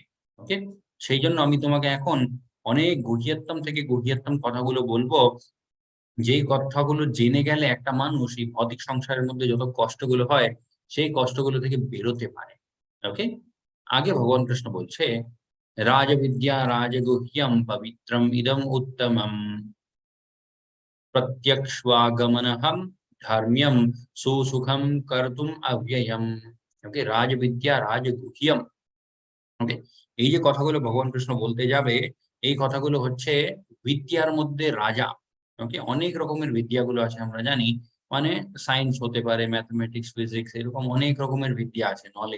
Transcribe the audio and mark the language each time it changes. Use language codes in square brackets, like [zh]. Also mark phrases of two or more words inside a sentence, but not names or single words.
[bn] ওকে, সেই জন্য আমি তোমাকে এখন অনেক গহীয়তম থেকে গহীয়তম কথাগুলো বলবো, যেই কথাগুলো জেনে গেলে একটা মানুষ এই ভৌতিক সংসারের মধ্যে যত কষ্টগুলো হয়, সেই কষ্টগুলো থেকে বেরোতে পারে। ওকে, আগে ভগবান কৃষ্ণ বলছে, [sa] রাজবিদ্যা রাজগুহ্যম পবিত্রম ইদম উত্তমম प्रत्यक्ष्वागमनहं धर्म्यं सुसुखं कर्तुम अव्ययम। ওকে, রাজবিদ্যা রাজগুহ্যম। [bn] ওকে, এই যে কথাগুলো ভগবান কৃষ্ণ বলতে যাবে, এই কথাগুলো হচ্ছে বিদ্যার মধ্যে রাজা। ওকে, অনেক রকমের বিদ্যাগুলো আছে আমরা জানি, মানে সায়েন্স হতে পারে, [en] mathematics, physics, [bn] এরকম অনেক রকমের বিদ্যা আছে, নলেজ।